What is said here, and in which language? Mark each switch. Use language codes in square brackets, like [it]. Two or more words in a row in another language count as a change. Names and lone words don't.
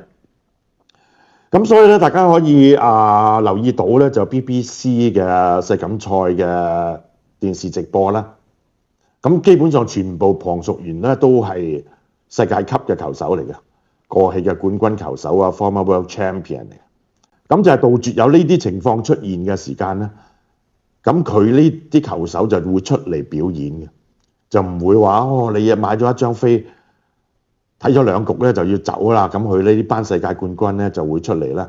[yue] 咁所以咧，大家可以留意到咧，就 BBC 嘅世錦賽嘅電視直播啦。咁基本上全部旁述員咧都係世界級嘅球手嚟嘅，過去嘅冠軍球手啊 ， [en] former world champion [yue] 嚟嘅。咁就係杜絕有呢啲情況出現嘅時間咧，咁佢呢啲球手就會出嚟表演嘅，就唔會話你買咗一張飛，睇咗2局咧就要走啦。咁佢呢班世界冠軍咧就會出嚟啦。